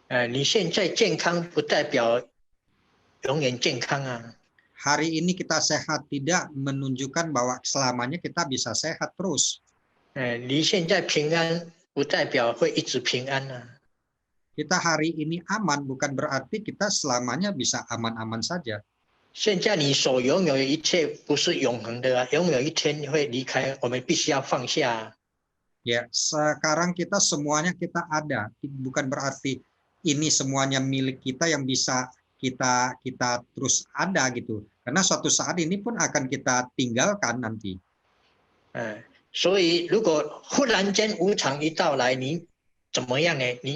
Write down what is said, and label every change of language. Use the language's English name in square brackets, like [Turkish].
[Chinese] 你现在健康不代表永远健康啊。 [Indonesian] Hari ini kita sehat tidak menunjukkan bahwa selamanya kita bisa sehat terus. [Chinese] 你现在平安不代表会一直平安啊。 [Indonesian] Kita hari ini aman bukan berarti kita selamanya bisa aman-aman saja. [Chinese] 现在你所拥有的一切不是永恒的啊，永有一天会离开，我们必须要放下。 [Indonesian] Ya, sekarang kita semuanya kita ada, bukan berarti ini semuanya milik kita yang bisa kita terus ada gitu. Karena suatu saat ini pun akan kita tinggalkan nanti. [Chinese] 所以如果忽然间无常一到来，你怎么样呢？